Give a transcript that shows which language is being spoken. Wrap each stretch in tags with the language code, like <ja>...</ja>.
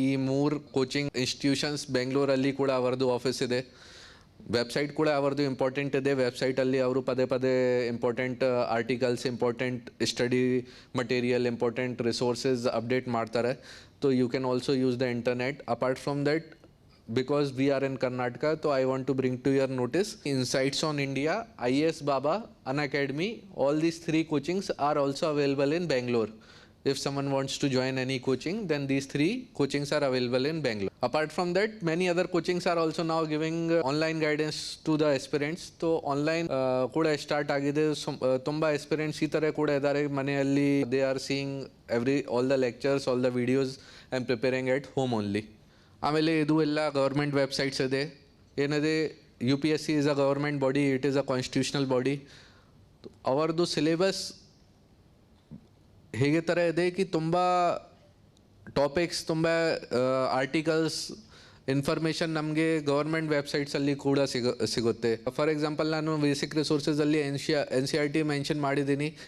<kn>ಈ 3 coaching institutions ಬೆಂಗಳೂರಲ್ಲಿ ಕೂಡ ಅವರದ್ದು ಆಫೀಸ್ ಇದೆ. ವೆಬ್ಸೈಟ್ ಕೂಡ ಅವರದ್ದು ಇಂಪಾರ್ಟೆಂಟ್ ಇದೆ. ವೆಬ್ಸೈಟಲ್ಲಿ ಅವರು ಪದೇ important articles, important study material, important resources update ಮಾಡ್ತಾರೆ.</kn> <en>So you can also use the internet. Apart from that, because we are in Karnataka, so I want to bring to your notice Insights on India, IAS Baba, Unacademy, all these 3 coachings are also available in Bangalore. If someone wants to join any coaching, then these 3 coachings are available in Bangalore. Apart from that, many other coachings are also now giving online guidance to the aspirants.</en> <kn>So online ಕೂಡ start ಆಗಿದೆ. ತುಂಬ aspirants ಈ ಥರ ಕೂಡ ಇದ್ದಾರೆ ಮನೆಯಲ್ಲಿ.</kn> <en>They are seeing all the lectures, all the videos and preparing at home only.</en> <kn>ಆಮೇಲೆ ಇದು ಎಲ್ಲ ಗೌರ್ಮೆಂಟ್ ವೆಬ್ಸೈಟ್ಸ್ ಇದೆ. ಏನಿದೆ,</kn> <en>UPSC is a government body, it is a constitutional body.</en> <kn>ಅವರದ್ದು ಸಿಲೆಬಸ್ ಹೇಗೆ ಥರ ಇದೆ ಕಿ ತುಂಬ ಟಾಪಿಕ್ಸ್, ತುಂಬ ಆರ್ಟಿಕಲ್ಸ್, ಇನ್ಫಾರ್ಮೇಷನ್ ನಮಗೆ ಗೌರ್ಮೆಂಟ್ ವೆಬ್ಸೈಟ್ಸಲ್ಲಿ ಕೂಡ ಸಿಗುತ್ತೆ. ಫಾರ್ ಎಕ್ಸಾಂಪಲ್, ನಾನು ಬೇಸಿಕ್ ರಿಸೋರ್ಸಸಲ್ಲಿ NCERT ಮೆನ್ಷನ್ ಮಾಡಿದ್ದೀನಿ.</kn>